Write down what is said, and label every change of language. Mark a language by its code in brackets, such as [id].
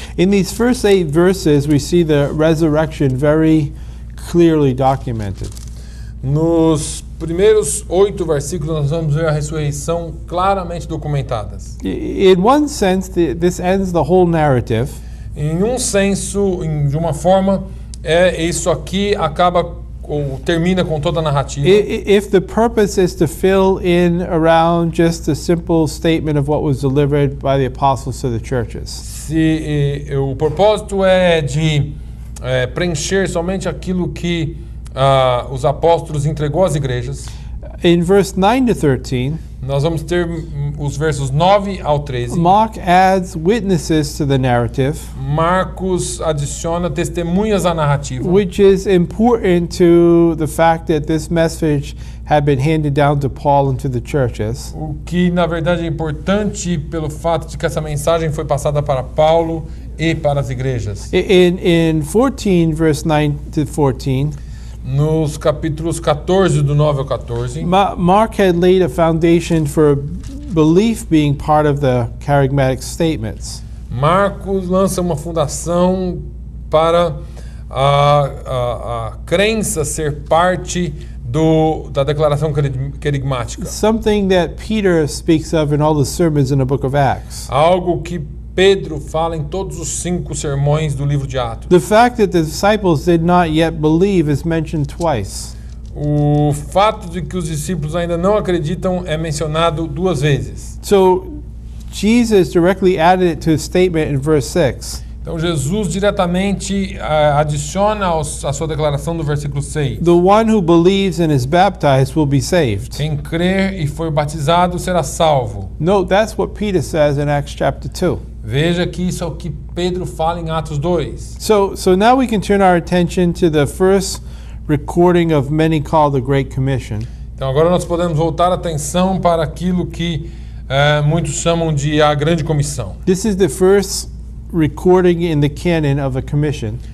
[en] In these first 8 verses, we see the resurrection very clearly documented. [pt] Nos primeiros 8 versículos nós vamos ver a ressurreição claramente documentadas. [en] In one sense, this ends the whole narrative. [pt] Em um senso, de uma forma, isso aqui acaba ou termina com toda a narrativa. [en] If the purpose is to fill in around just a simple statement of what was delivered by the apostles to the churches. [pt] Se o propósito é de preencher somente aquilo que os apóstolos entregou às igrejas, [en] In verse 9 to 13, [pt] nós vamos ter os versos 9 ao 13. [en] Mark adds witnesses to the narrative, [pt] Marcos adiciona testemunhas à narrativa, [en] which is important to the fact that this message had been handed down to Paul and to the churches. [pt] o que na verdade é importante pelo fato de que essa mensagem foi passada para Paulo e para as igrejas. [en] In 14, verse 9 to 14, [pt] Nos capítulos 14, do 9 ao 14, [en] Mark had laid a foundation for belief being part of the charismatic statements. [pt] Marcos lança uma fundação para a crença ser parte da declaração querigmática. [en] Something that Peter speaks of in all the sermons in the book of Acts. [pt] Algo que Pedro fala em todos os 5 sermões do livro de Atos. [en] The fact that the disciples did not yet believe is mentioned twice. [pt] O fato de que os discípulos ainda não acreditam é mencionado 2 vezes. [en] So Jesus directly added it to his statement in verse 6. [pt] Então Jesus diretamente adiciona a sua declaração do versículo 6. [en] The one who believes and is baptized will be saved. [pt] Quem crer e for batizado será salvo. [en] Note that's what Peter says in Acts chapter 2. [pt] Veja que isso é o que Pedro fala em Atos 2. [en] So now we can turn our attention to the first recording of many called the Great Commission. [pt] Então agora nós podemos voltar a atenção para aquilo que muitos chamam de a Grande Comissão. [en] This is the first recording in the canon of a commission.